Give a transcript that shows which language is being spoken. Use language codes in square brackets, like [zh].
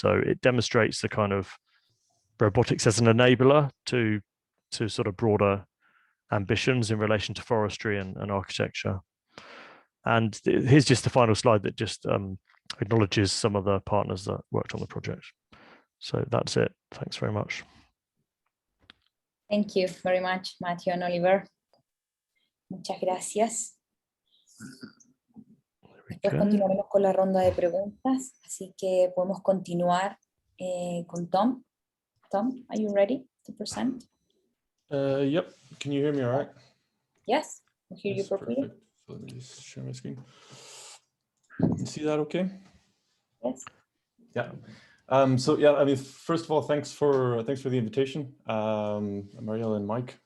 [en] So it demonstrates the kind of robotics as an enabler to sort of broader ambitions in relation to forestry and architecture. And here's just the final slide that just acknowledges some of the partners that worked on the project. So that's it. Thanks very much. Thank you very much, Matthew and Oliver. [es] Muchas gracias. Después continuaremos con la ronda de preguntas, así que podemos continuar con Tom. [en] Tom, are you ready to present? Yep. Can you hear me all right? Yes, I hear you properly. Perfect. So let me just share my screen. You see that okay? Yes. Yeah. So yeah, I mean, first of all, thanks for the invitation, Marielle and Mike.